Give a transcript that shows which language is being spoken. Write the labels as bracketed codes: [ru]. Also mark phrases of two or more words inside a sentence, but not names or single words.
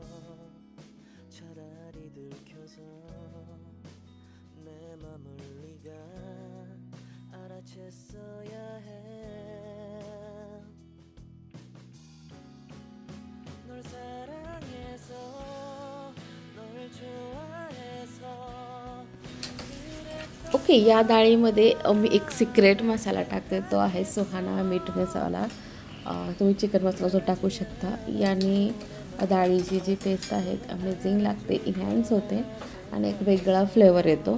[ko] 차라리 들켜서 내 맘을 네가 알아챘어야 해 널 사랑해서 널 좋아해서 [mr] ओके, या डाळीमध्ये मी एक सिक्रेट मसाला टाकते, तो आहे सुहाना मीठ मसाला. तुम्ही चिकन मसाला जो टाकू शकता. याने डाळीची जी टेस्ट आहे अमेझिंग लागते, इन्हॅन्स होते आणि एक वेगळा फ्लेवर येतो.